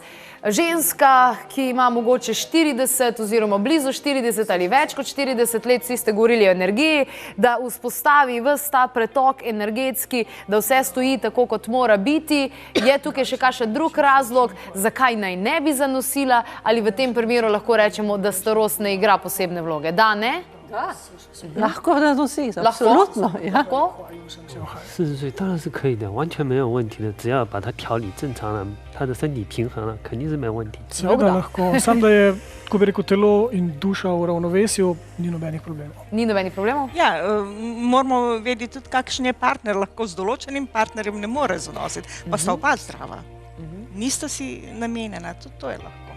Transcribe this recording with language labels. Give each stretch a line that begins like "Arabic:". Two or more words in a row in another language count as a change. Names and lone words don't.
Slovenian: Ženska, ki ima mogoče 40 oziroma blizu 40 ali več kot 40 let, vsi ste govorili o energiji, da vzpostavi ves ta pretok energetski, da vse stoji tako, kot mora biti. Je tukaj še kakšen drug razlog, zakaj naj ne bi zanosila, ali v tem primeru lahko rečemo, da starost ne igra posebne vloge? Da, ne? Lahko da nosi, absolutno.
Chinese: 40 岁当然是可以的，完全没有问题的，只要把它调理正常了，他的身体平衡了，肯定是没问题。
Slovenian: Seveda lahko, samo da je, ko bi rekel, telo in duša v ravnovesju, ni nobenih problemov. Ni nobenih problemov? Ja, moramo vedeti tudi, kakšen je partner, lahko z določenim partnerjem ne more zanositi, pa sta oba zdrava. Nista si namenjena, tudi to je lahko.